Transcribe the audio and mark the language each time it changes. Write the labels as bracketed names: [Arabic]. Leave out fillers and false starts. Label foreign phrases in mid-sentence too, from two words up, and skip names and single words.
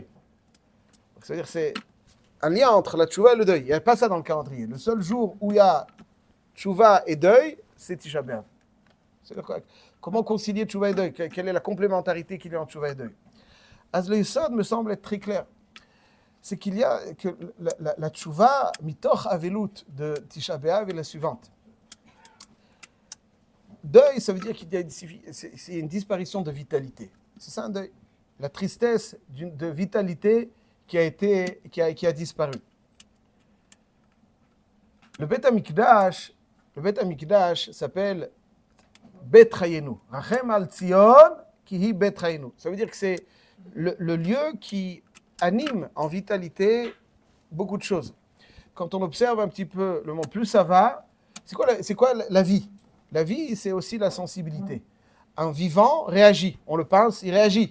[French] C'est-à-dire c'est un lien entre la tchouva et le deuil. Il n'y a pas ça dans le calendrier. Le seul jour où il y a tchouva et deuil, c'est Tisha B'Av. Comment concilier tchouva et deuil? Quelle est la complémentarité qu'il y a entre tchouva et deuil? Le Yesod me semble être très clair. C'est qu'il y a que la tchouva, [Hebrew] מתוך אבלות [French] de Tisha B'Av est la suivante. Deuil, ça veut dire qu'il y a une disparition de vitalité. C'est ça un deuil. La tristesse de vitalité qui a disparu. Le Beth Amikdash s'appelle [Hebrew] בית חיינו. רחם על ציון כי היא בית חיינו. [French] Ça veut dire que c'est le lieu qui anime en vitalité beaucoup de choses. Quand on observe un petit peu le monde, plus ça va, c'est quoi la vie? La vie, c'est aussi la sensibilité. Un vivant réagit, on le pince, il réagit.